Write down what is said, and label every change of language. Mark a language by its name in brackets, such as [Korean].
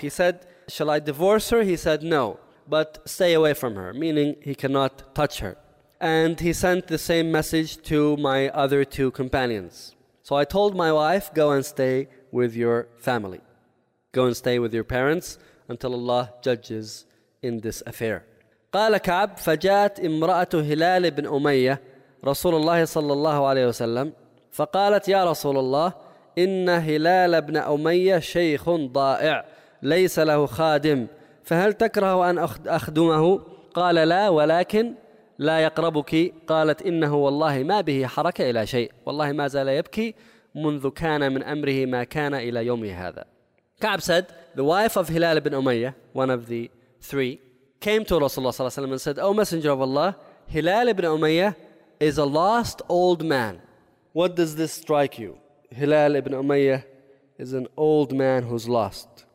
[English] He said, shall I divorce her? He said, no, but stay away from her, meaning he cannot touch her. And he sent the same message to my other two companions. So I told my wife, go and stay with your family. Go and stay with your parents until Allah judges in this affair. [Arabic] قال كعب فجاءت امرأة هلال بن أمية رسول الله صلى الله عليه وسلم فقالت يا رسول الله إن هلال بن أمية شيخ ضائع ليس له خادم فهل تكره أن أخدمه؟ قال لا ولكن لا يقربك. قالت إنه والله ما به حركة إلى شيء والله ما زال يبكي منذ كان من أمره ما كان إلى يومي هذا. [English] كعب said, the wife of هلال بن أمية, one of the three, came to Rasulullah صلى الله عليه وسلم and said, O Messenger of Allah, Hilal ibn Umayyah is a lost old man. What does this strike you? Hilal ibn Umayyah is an old man who's lost.